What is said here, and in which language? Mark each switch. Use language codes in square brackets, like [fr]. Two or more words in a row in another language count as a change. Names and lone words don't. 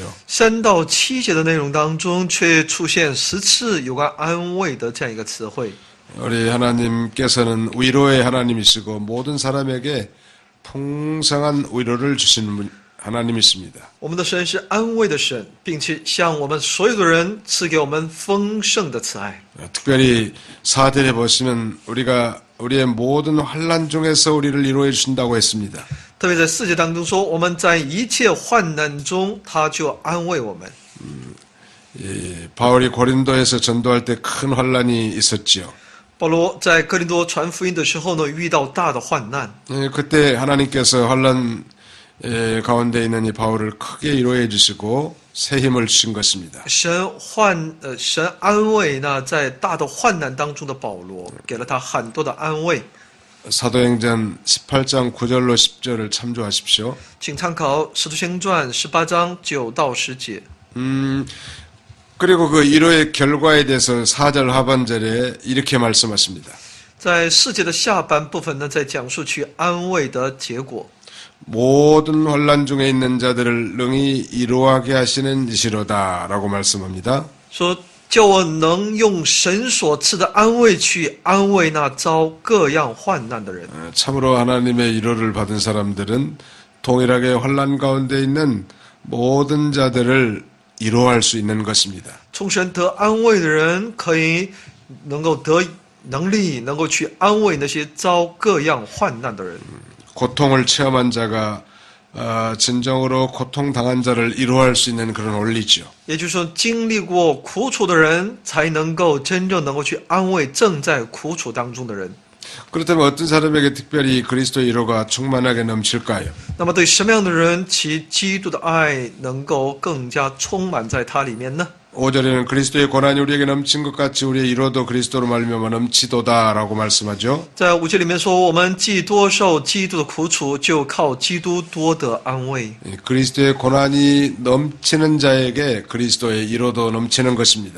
[zh] 3 到7节的内容当中，却出现10次有关安慰的这样一个词汇。 [ko] 우리 하나님께서는 위로의 하나님이시고 모든 사람에게 풍성한 위로를 주시는 하나님이십니다. [zh] 我们的神是安慰的神，并且向我们所有的人赐给我们丰盛的慈爱。 [ko] 특별히 4절에 보시면 우리의 모든 환난 중에서 우리를 위로해 주신다고 했습니다. [zh] 特别在4节当中说，我们在一切患难中，他就安慰我们。 [ko] 바울이 고린도에서 전도할 때 큰 환난이 있었지요. [zh] 保罗在哥林多传福音的时候呢，遇到大的患难。 [ko] 그때 하나님께서 환난 가운데 있는 이 바울을 크게 위로해 주시고 새 힘을 주신 것입니다. [zh] 神安慰那在大的患难当中的保罗，给了他很多的安慰。 [ko] 사도행전 18장 9절로 10절을 참조하십시오. [zh] 请参考《使徒行传》18章9到10节。 [ko] 그리고 그 위로의 결과에 대해서 4절 하반절에 이렇게 말씀하십니다. [zh] 在4节的下半部分呢，在讲述去安慰的结果。 [ko] 모든 환난 중에 있는 자들을 능히 위로하게 하시는 이시로다라고 말씀합니다. [zh] 说叫我能用神所赐的安慰去安慰那遭各样患难的人。 [ko] 참으로 하나님의 위로를 받은 사람들은 동일하게 환난 가운데 있는 모든 자들을 위로할 수 있는 것입니다. [zh] 从神得安慰的人，可以能够得能力，能够去安慰那些遭各样患难的人。 [ko] 고통을 체험한 자가 진정으로 고통당한 자를 위로할 수 있는 그런 원리죠. [zh] 也就是说，经历过苦楚的人，才能够真正能够去安慰正在苦楚当中的人。 [ko] 그렇다면 어떤 사람에게 특별히 그리스도의 위로가 충만하게 넘칠까요? [zh] 那么，对什么样的人，其基督的爱能够更加充满在他里面呢？ [ko] 5절에는 그리스도의 고난이 우리에게 넘친 것 같이 우리의 위로도 그리스도로 말미암아 넘치도다라고 말씀하죠. [zh] 在5节里面说，我们既多受基督的苦楚，就靠基督多得安慰。 [ko] 그리스도의 고난이 넘치는 자에게 그리스도의 위로도 넘치는 것입니다.